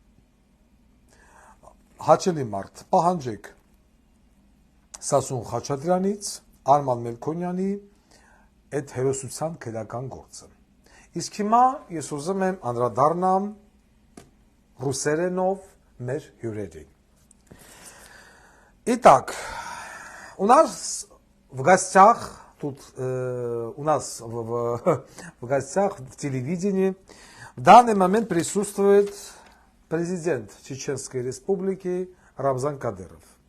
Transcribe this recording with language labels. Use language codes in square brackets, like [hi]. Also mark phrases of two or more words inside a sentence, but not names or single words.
[hy] Հաչելի մարդ, պահանջեք Սասուն Խաչատրյանից Արման Մելքոնյանի այդ հերոսության քերական գործը։ Իսկ հիմա ես ուզում եմ անդրադառնամ ռուսերենով մեր հյուրերին։ [ru] Итак, у нас в гостях в телевидении в данный момент присутствует президент Чеченской Республики Рамзан Кадыров.